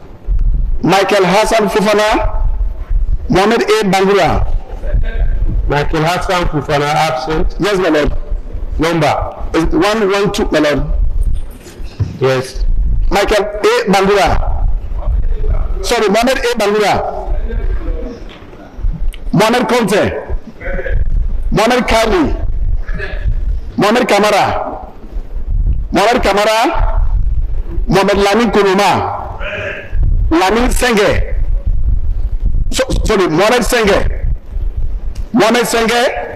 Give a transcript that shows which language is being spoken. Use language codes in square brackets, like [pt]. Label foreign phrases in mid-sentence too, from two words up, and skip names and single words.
[en] Mohammed A. Bangura. Michael Hassan Fofana absent. Yes, my lord. Number is 112, my lord. Yes. Michael A. Bangura. Sorry, Mohammed A. Bangura. Mohammed Conte. Mohammed Kali. Mohammed Kamara. Mohammed Lamin Kuruma. Lamin Senge. Mohammed Senge.